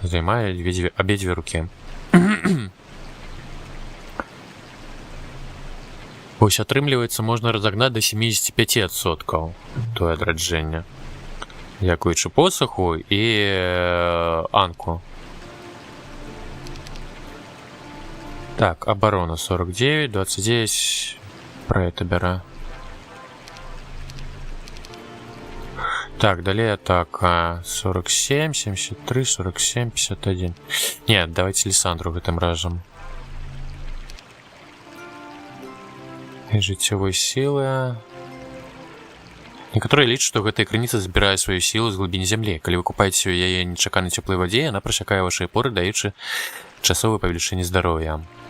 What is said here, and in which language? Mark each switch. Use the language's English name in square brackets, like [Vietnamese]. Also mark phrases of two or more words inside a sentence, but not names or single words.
[Belarusian] Займае абедзве рукі. Вось атрымліваецца, можна разагнаць да 75% тое адраджэння. Дзякуючы посаху і анку. [Russian] Так, оборона 49, 29, про это бера. Так, далее атака 47, 73, 47, 51. Нет, давайте [Belarusian] Лиссандру гэтым разом. Жыццёвай сілы. Некаторыя лічаць, што гэтая крыніца збірае сваю сілу з глыбіні зямлі. Калі вы купаеце ў яе нечаканай цёплай вадзе, яна прасякае вашыя поры, даючы часовае павелічэнне здароўя.